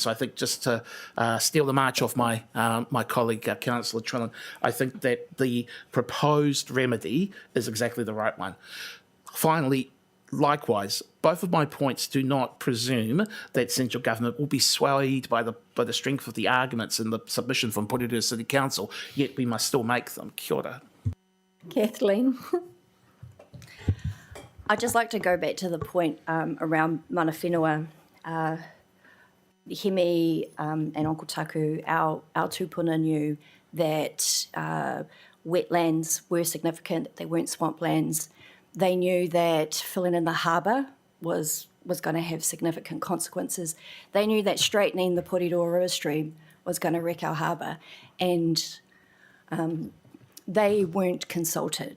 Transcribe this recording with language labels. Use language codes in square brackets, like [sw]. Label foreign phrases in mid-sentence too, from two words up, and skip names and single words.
[en] So I think just to steal the march off my my colleague, Councillor Trillin, I think that the proposed remedy is exactly the right one. Finally, likewise, both of my points do not presume that central government will be swayed by the strength of the arguments in the submission from Porirua City Council, yet we must still make them. [mi] Kia ora. [en] Kathleen? I'd just like to go back to the point around [mi] mana whenua. [en] Hime and Uncle Taku, our tūpuna knew that wetlands were significant, they weren't swamplands. They knew that filling in the harbour was going to have significant consequences. They knew that straightening the Porirua River stream was going to wreck our harbour, and they weren't consulted.